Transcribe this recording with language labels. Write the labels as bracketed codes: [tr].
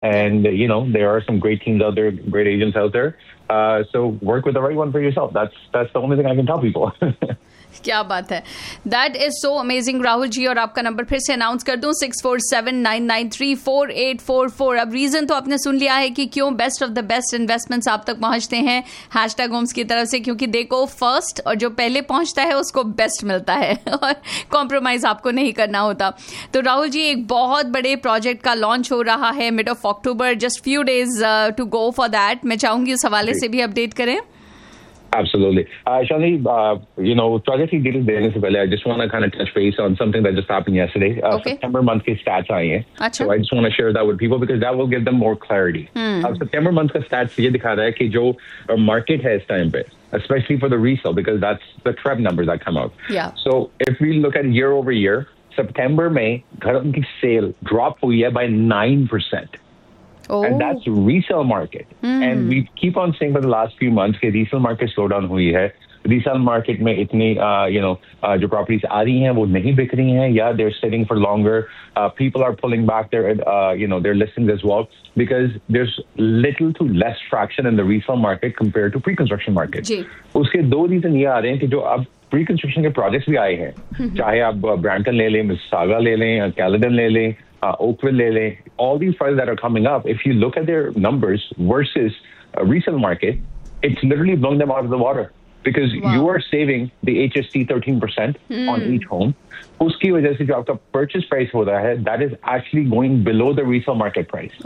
[en] And, you know, there are some great teams out there, great agents out there. So work with the right one for yourself. That's the only thing I can tell people. [hi] क्या बात है, [en] that is so amazing [hi] Rahul ji. और आपका number फिर से announce कर दूं, 6479934844. अब रीजन तो आपने सुन लिया है कि क्यों best of the best investments आप तक पहुंचते हैं हैशटैग होम्स की तरफ से, क्योंकि देखो फर्स्ट और जो पहले पहुंचता है उसको बेस्ट मिलता है और कॉम्प्रोमाइज आपको नहीं करना होता. तो राहुल जी, एक बहुत बड़े प्रोजेक्ट का लॉन्च हो रहा है mid of October, [en] Just few days to go for that. [hi] मैं चाहूंगी उस हवाले से भी अपडेट करें. [en] Absolutely. Shani, you know, project details [hi] dene se pehle, [en] I just want to kind of touch base on something that just happened yesterday. [hi] September month के stats आए हैं। [en] So I just want to share that with people because that will give them more clarity. [hi] September month का stats ये दिखा रहा है कि जो market है इस time पे, [en] especially for the resale, because that's the TREB numbers that come out. Yeah. So if we look at year over year, September [hi] mein gharon ki sale drop hui hai [en] by 9%. Oh. And that's resale market. And we keep on saying for the last few months that resale market slowed down. [hi] हुई है। Resale market में इतनी, [en] you know, [hi] जो properties आ रही हैं, वो नहीं बिक रही हैं। [en] Yeah, they're sitting for longer. People are pulling back their, you know, their listings as well, because there's little to less traction in the resale market compared to pre-construction market. [hi] Jee. उसके दो reason ये आ रहे हैं कि जो अब pre-construction के projects भी आए हैं। चाहे आप ब्रैम्पटन ले लें, मिसिसॉगा ले लें, कैलेडन ले लें। [en] Oakville, Lele, all these files that are coming up, if you look at their numbers versus a resale market, it's literally blown them out of the water, because you are saving the HST 13% on each home. [hi] उसकी वजह से जो आपका purchase price हो रहा है, [en] that is actually going below the resale market price.